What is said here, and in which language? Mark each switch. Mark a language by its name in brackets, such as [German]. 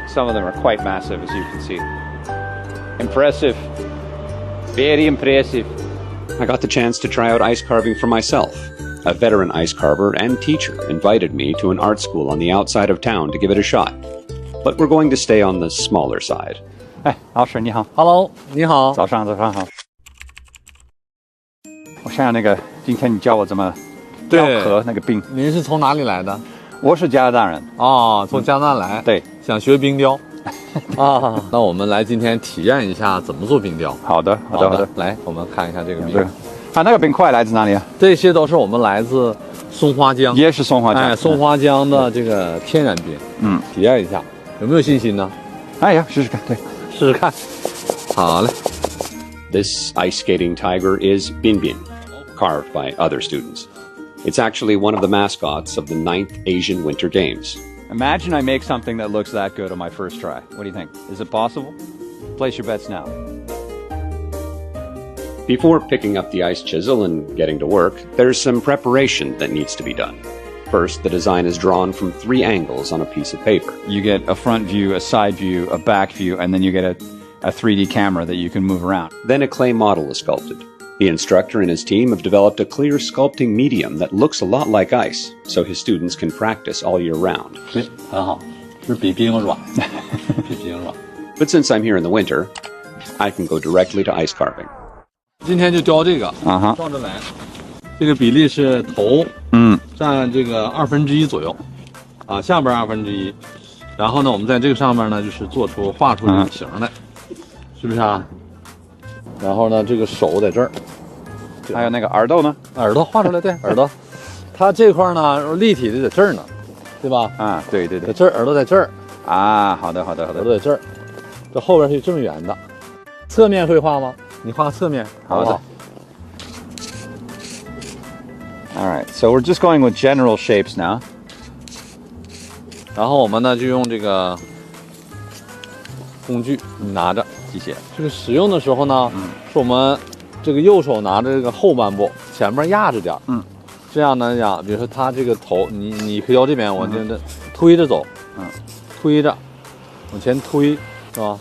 [English] Some of them are quite massive, as you can see. Impressive. Very impressive. I got the chance to try out ice carving for myself. A veteran ice carver and teacher invited me to an art school on the outside of town to give it a shot. But we're going to stay on the smaller side. [Chinese] 哎，老师你好， [English] Hello， [Chinese] 你好，早上好。我想想今天你教我怎么雕刻那个冰。您是从哪里来的？我是加拿大人。哦，从加拿大来。对，想学冰雕。啊，那我们来今天体验一下怎么做冰雕。好的。来，我们看一下这个冰。啊，那个冰块来自哪里啊？这些都是我们来自松花江，也是松花江。哎，松花江的这个天然冰。体验一下，有没有信心呢？哎呀，试试看，对。试试看，好嘞。 [English] This ice skating tiger is Binbin, carved by other students. It's actually one of the mascots of the 9th Asian Winter Games. Imagine I make something that looks that good on my first try. What do you think? Is it possible? Place your bets now. Before picking up the ice chisel and getting to work, there's some preparation that needs to be done. First, the design is drawn from 3 angles on a piece of paper. You get a front view, a side view, a back view, and then you get a 3D camera that you can move around. Then a clay model is sculpted. The instructor and his team have developed a clear sculpting medium that looks a lot like ice, so his students can practice all year round. [Chinese] 很好，是比冰软，比冰软。 [English] But since I'm here in the winter, I can go directly to ice carving. [Chinese] 今天就雕这个，照着来。这个比例是头，占这个1/2左右，啊，下边1/2，然后呢，我们在这个上面呢，就是画出这个形来，是不是啊？然后呢，这个手在这儿，还有那个耳朵呢？耳朵画出来，对，耳朵，它这块呢立体的在这儿呢，对吧？啊，对，在这儿，耳朵在这儿啊，好的，耳朵在这儿，这后边是这么圆的，侧面会画吗？你画侧面，好的。 [English] All right, so we're just going with general shapes now. [Chinese] 然后我们呢就用这个工具拿着机械。这个使用的时候呢，是我们这个右手拿着这个后半部，前面压着点，这样呢讲，比如说它这个头，你可以到这边，我这推着走，推着往前推，是吧？